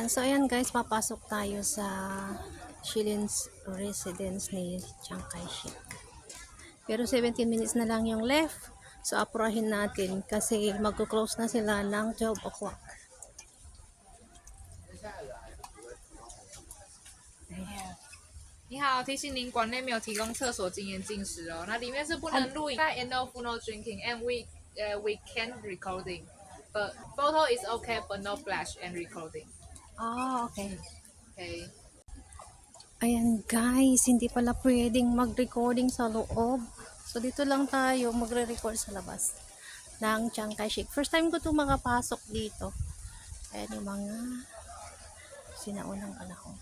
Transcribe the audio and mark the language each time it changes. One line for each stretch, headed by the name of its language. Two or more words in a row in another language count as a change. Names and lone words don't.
Filipino: So ayan guys, papasok tayo sa Shilin's residence ni Chiang Kai-shek. Pero 17 minutes na lang yung left. So apurahin natin kasi magko-close na sila ng 12 o'clock.
Chinese: 你好，提醒您，馆内没有提供厕所经验进食哦。那里面是不能录影，但
English: no food, no drinking, and we can recording, but photo is okay, but no flash and recording.
Filipino: Okay. Okay. Ayan guys, hindi pala pwedeng mag-recording sa loob. So dito lang tayo magre-record sa labas ng Chiang Kai-shek. First time ko to makapasok dito. Ayan yung mga sinaunang panahon.